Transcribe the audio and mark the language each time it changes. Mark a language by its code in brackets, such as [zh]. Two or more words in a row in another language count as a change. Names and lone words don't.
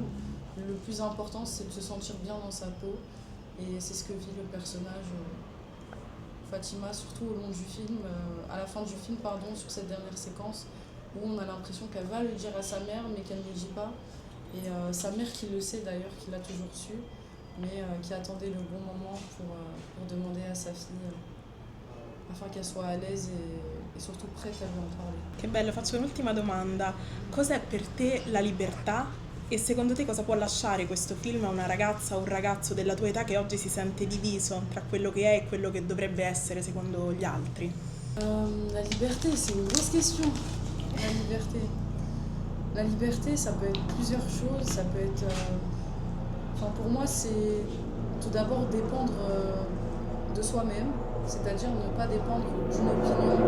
[fr] Le plus important, c'est de se sentir bien dans sa peau. Et c'est ce que vit le personnage Fatima, surtout au long du film, à la fin du film, pardon, sur cette dernière séquence, où on a l'impression qu'elle va le dire à sa mère, mais qu'elle ne le dit pas. Et sa mère qui le sait d'ailleurs, qui l'a toujours su, mais qui attendait le bon moment pour demander à sa fille, afin qu'elle soit à l'aise et surtout prête à lui en parler. [it] Che bello, faccio un'ultima domanda. Cos'è per te la libertà? E secondo te cosa può lasciare questo film a una ragazza o un ragazzo della tua età che oggi si sente diviso tra quello che è e quello che dovrebbe essere secondo gli altri? [fr] La liberté, c'est une grosse question. La liberté. La liberté, ça peut être plusieurs choses. Ça peut être. Enfin, pour moi, c'est tout d'abord dépendre de soi-même, c'est-à-dire ne pas dépendre d'une opinion.